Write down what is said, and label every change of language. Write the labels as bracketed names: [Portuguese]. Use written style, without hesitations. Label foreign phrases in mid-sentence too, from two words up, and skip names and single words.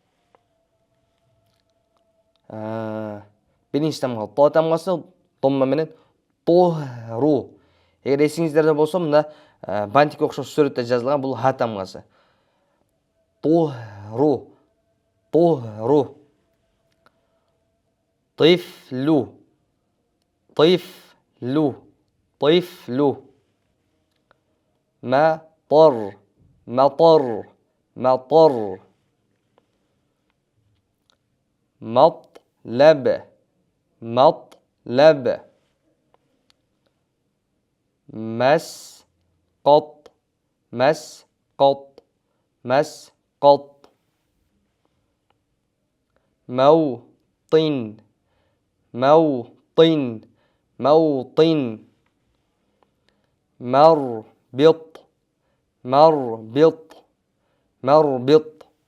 [Kyrgyz] Биринчи тамга то тамгасы домма менен тору. Эгер эсиңиздерде болсо, мында бантикке окшош сүрөттө жазылган, бул ха тамгасы. Тору. [Arabic] طهر طفل طفل طفل مطر مطر مطر مطلب مطلب مسقط مسقط مسقط موطن موطن موطن مربط مربط مربط